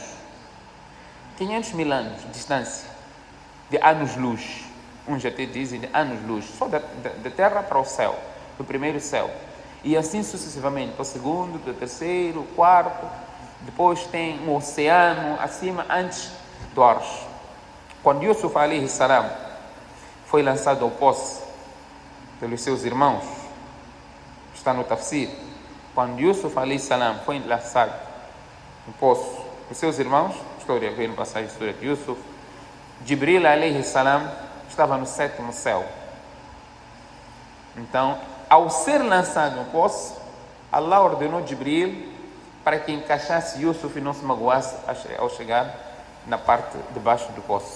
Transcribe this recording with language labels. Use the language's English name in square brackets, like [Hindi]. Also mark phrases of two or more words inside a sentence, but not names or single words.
[Portuguese] 500 mil anos de distância, de anos-luz. Uns até dizem de anos-luz, só da terra para o céu, do primeiro céu. E assim sucessivamente, para o segundo, do terceiro, quarto. Depois tem um oceano acima, antes do Arsh. Quando Yusuf [Arabic] عليه السلام [Portuguese] foi lançado ao poço pelos seus irmãos, está no tafsir, quando Yusuf [Arabic] عليه السلام [Portuguese] foi lançado no poço pelos seus irmãos, história veio no passagem da história de Yusuf, Jibril [Arabic] عليه السلام [Portuguese] estava no 7º céu. Então, ao ser lançado no poço, Allah ordenou Jibril para que encaixasse Yusuf e não se magoasse ao chegar na parte de baixo do poço.